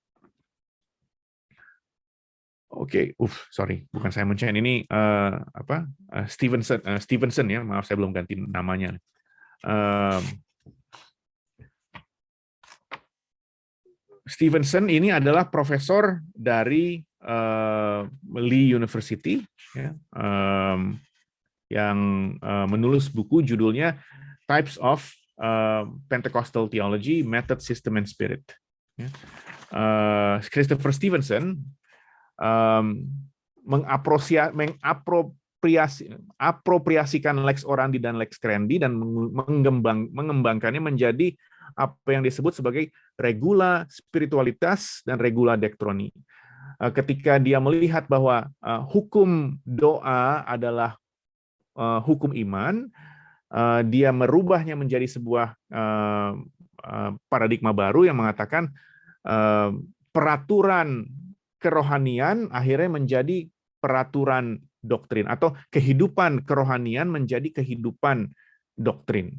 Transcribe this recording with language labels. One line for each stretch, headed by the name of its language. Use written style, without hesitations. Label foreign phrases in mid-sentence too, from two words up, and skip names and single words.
Indonesian: Oke, sorry, bukan Simon Chan, ini Stevenson ya, maaf saya belum ganti namanya. Stevenson ini adalah profesor dari Lee University, ya, yang menulis buku judulnya Types of Pentecostal Theology, Method, System, and Spirit. Ya. Christopher Stevenson mengapropriasikan
Latin: lex orandi
Indonesian: dan
Latin: lex credendi
Indonesian: dan mengembangkannya menjadi apa yang disebut sebagai
Latin: regula spiritualitas
Indonesian: dan
Latin: regula dektroni.
Indonesian: Ketika dia melihat bahwa hukum doa adalah hukum iman, dia merubahnya menjadi sebuah paradigma baru yang mengatakan peraturan kerohanian akhirnya menjadi peraturan doktrin, atau kehidupan kerohanian menjadi kehidupan doktrin.